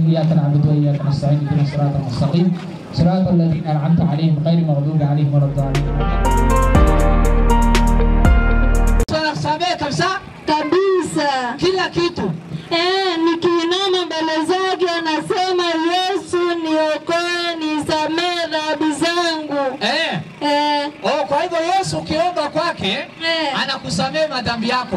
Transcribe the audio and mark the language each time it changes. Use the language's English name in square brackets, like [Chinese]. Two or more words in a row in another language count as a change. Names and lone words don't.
[Arabic] إياك نعبد وإياك نستعين اهدنا الصراط المستقيم صراط الذين أنعمت عليهم غير المغضوب عليهم ولا الضالين. [Swahili] Tunasamehe kabisa kila kitu. Nikiinama mbele zake anasema Yesu niokoe, nisamehe dhambi zangu. Kwa hivyo Yesu ukiomba kwake anakusamehe madhambi yako.